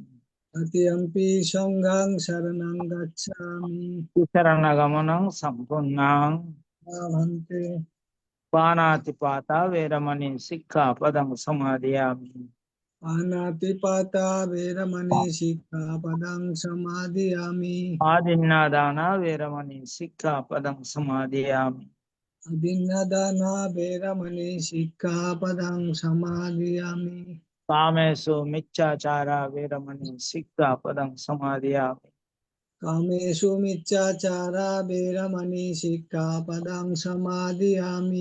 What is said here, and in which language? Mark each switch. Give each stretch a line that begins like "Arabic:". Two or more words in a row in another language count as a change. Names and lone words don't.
Pali: তৃতীয়ম্পি সংঘাং শরণং গচ্ছামি शरणगमनं सम्पूर्णं ভান্তে पाणातिपाता वेरमणि सिक्खापदं समादयामि পানাতিপাতা বেরমণি শিক্ষাপদং সমাদিয়ামি आदिन्नादाना वेरमणि सिक्खापदं समादयामि अदिन्नदाना बेरमणि शिक्षापदं समादियामि कामेषु मिच्छाचारा वेरमणि सिक्खापदं समादयामि कामेषु मिच्छाचारा बेरमणि शिक्षापदं समादियामि